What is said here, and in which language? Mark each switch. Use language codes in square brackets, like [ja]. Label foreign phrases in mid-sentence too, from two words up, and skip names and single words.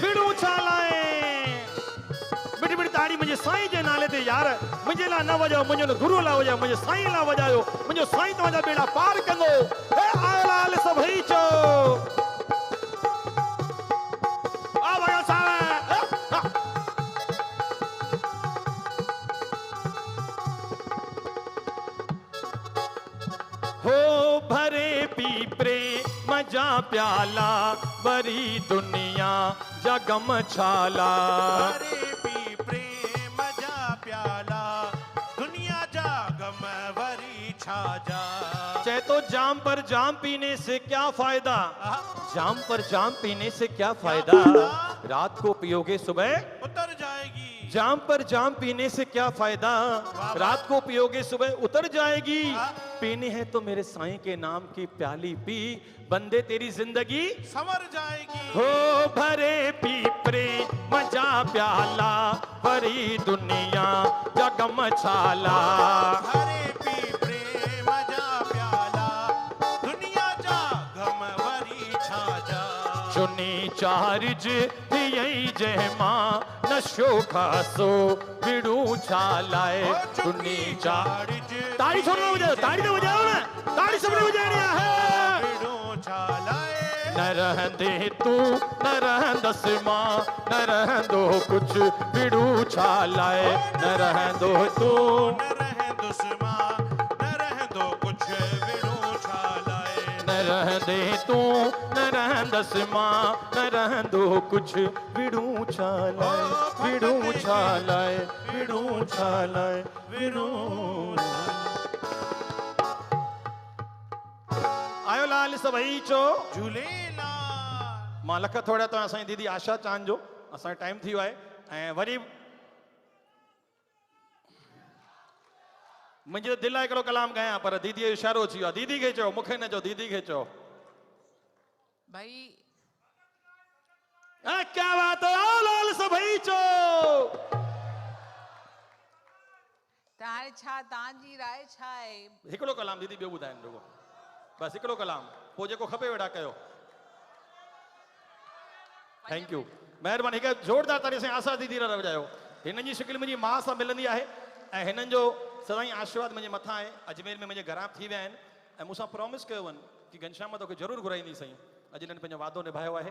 [sd] विड़ूं छा लाए बिड़ी बिड़ी ताड़ी मुंहिंजे साईं जे नाले ते यार मुंहिंजे लाइ न वॼायो मुंहिंजे गुरू लाइ वॼायो मुंहिंजे साईं लाइ वॼायो मुंहिंजो साईं तव्हांजा बेड़ा पार कंदो हे आयल सभई चओ आ भॻत साहिब हो भरे पी प्रेम जा प्याला वरी दुनिया जा गम छाला भरे पी प्रेम जा प्याला दुनिया जा गम वरी छा जा [hi] चाहे तो जाम पर जाम पीने से क्या फायदा जाम पर जाम पीने से क्या फायदा रात को पियोगे सुबह उतर जाएगी जाम पर जाम पीने से क्या फायदा रात को पियोगे सुबह उतर जाएगी पीनी है तो मेरे साईं के नाम की प्याली पी बंदे तेरी जिंदगी संवर जाएगी [sd] हो भरे पी प्रेम जा प्याला भरी दुनिया जा गम छाला भरे पी प्रेम जा प्याला दुनिया जा गम वरी छा जा चुनी चार्ज थियई जंहिंमा नशो खासो विड़ूं छा लाए चुनी चार्ज ताड़ी छोड़ न वॼायो ताड़ी न वॼायो न ताड़ी सभिनी वॼाइणी आहे विड़ूं छा लाए न रहंदे तू न रहंदसि मां न रहंदो कुछ विड़ूं छा लाए न रहंदो तू न रहंदुसि मां न रहंदो कुछ विड़ूं छा लाए न रहंदे तू न रहंदसि मां न रहंदो कुछ विड़ूं छा लाए विड़ूं छा लाए विड़ूं छा लाए विड़ूं आयो लाल सभई चो झूलेलाल मां लख थोड़ा तो असांजी दीदी आशा चांद जो असांजो टाइम थी वियो आहे ऐं वरी मुंहिंजे दिलि आहे हिकिड़ो कलाम ॻायां पर दीदीअ जो इशारो अची वियो आहे दीदी खे चओ मूंखे न चओ दीदी खे चओ भाई [hi] क्या बात है [sd] आओ लाल सभई चओ त हाणे छा तव्हांजी राय छा आहे हिकिड़ो कलाम दीदी ॿियो ॿुधाइनि रुगो बस हिकिड़ो कलाम पोइ जेको खपे वेड़ा कयो [en] thank you [sd] महिरबानी हिकु जोरदार तारीफ़ सां आशा दीदी लाइ वॼायो हिननि जी शिकिल मुंहिंजी माउ सां मिलंदी आहे ऐं हिननि जो सदाईं आशीर्वाद मुंहिंजे मथां आहे अजमेर में मुंहिंजे घरां थी विया आहिनि ऐं मूंसां प्रॉमिस कयो वञ कि घनश्याम तोखे ज़रूरु घुराईंदी साईं अॼु हिननि पंहिंजो वादो निभायो आहे